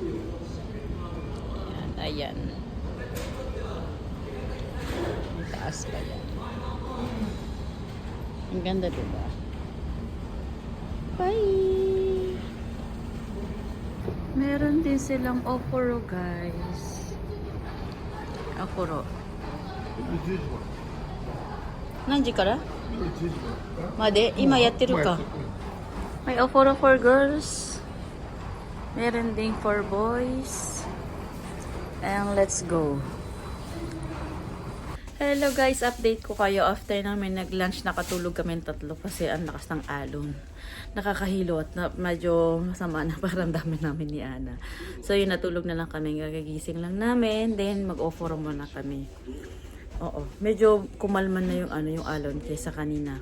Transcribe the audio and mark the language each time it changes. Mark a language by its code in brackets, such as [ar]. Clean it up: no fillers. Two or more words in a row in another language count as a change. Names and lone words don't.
[tl] Ayan. Ang taas pa yan. Ang ganda, diba? Bye! Meron din silang okoro, guys. Okoro. [ja] 10 時何時からまでまで今やってるか。 [tl] May oforo [en] for girls. [tl] Meron ding [en] for boys. And let's go. [tl] Hello guys, update ko kayo after namin nag-lunch. Nakatulog kami tatlo kasi ang lakas ng alon. Nakakahilo at medyo masama na pakiramdaman namin ni Ana. So yun, natulog na lang kami. Gagagising lang namin. Then mag-offer muna kami. Oo, medyo kumalman na yung alon kaysa kanina.